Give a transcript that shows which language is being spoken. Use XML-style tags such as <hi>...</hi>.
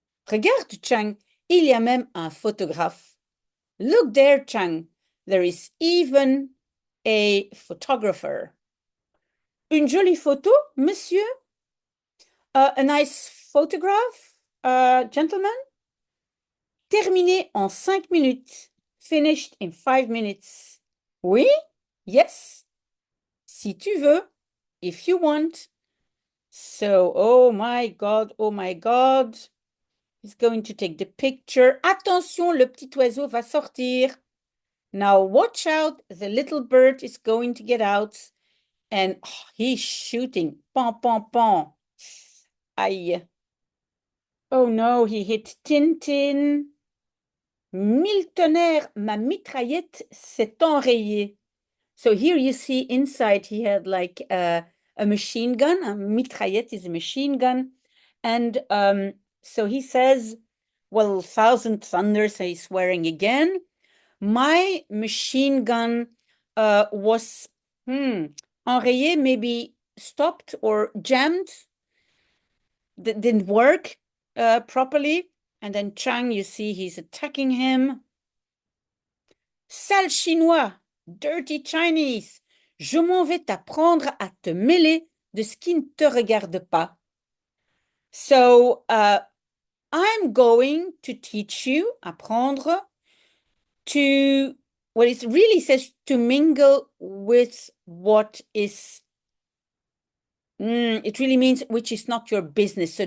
<fr>Regarde, Chang, il y a même un photographe.</fr> <en>Look there, Chang. There is even a photographer.</en> <fr>Une jolie photo, monsieur?</fr> <en>A nice photograph, gentlemen?</en> <fr>Terminé en 5 minutes.</fr> <en>Finished in 5 minutes.</en> <fr>Oui?</fr> <en>Yes?</en> <fr>Si tu veux.</fr> <en>If you want. So, oh my God, oh my God. He's going to take the picture.</en> <fr>Attention, le petit oiseau va sortir.</fr> <en>Now watch out, the little bird is going to get out. And oh, he's shooting. Pom, pom, pom. Aïe. Oh no, he hit Tintin.</en> <fr>Mille tonnerres, ma mitraillette s'est enrayée.</fr> <en>So here you see inside he had like a machine gun. A mitraillette is a machine gun. And so he says, well, Thousand Thunders, he's swearing again. My machine gun was enrayé, maybe stopped or jammed. Didn't work properly. And then Chang, you see, he's attacking him.</en> <fr>Sale Chinois,</fr> <en>dirty Chinese,</en> <fr>je m'en vais t'apprendre à te mêler de ce qui ne te regarde pas.</fr> <en>So, I'm going to teach you, apprendre, to, well, it really says to mingle with what is, it really means which is not your business.</en>